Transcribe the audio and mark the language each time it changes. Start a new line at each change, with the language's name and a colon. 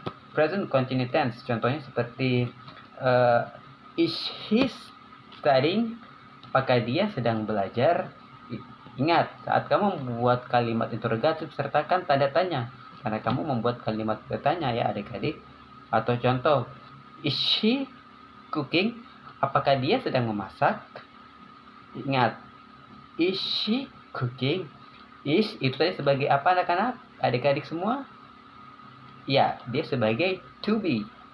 English: present continuous tense.
Indonesian: Contohnya seperti
English: is he studying?
Indonesian: Apakah dia sedang belajar? Ingat, saat kamu membuat kalimat interrogatif sertakan tanda tanya, karena kamu membuat kalimat bertanya ya adik-adik. Atau contoh,
English: is she cooking?
Indonesian: Apakah dia sedang memasak? Ingat,
English: is she cooking?
Indonesian: Is itu tadi sebagai apa anak-anak? Adik-adik semua? Ya, dia sebagai to be.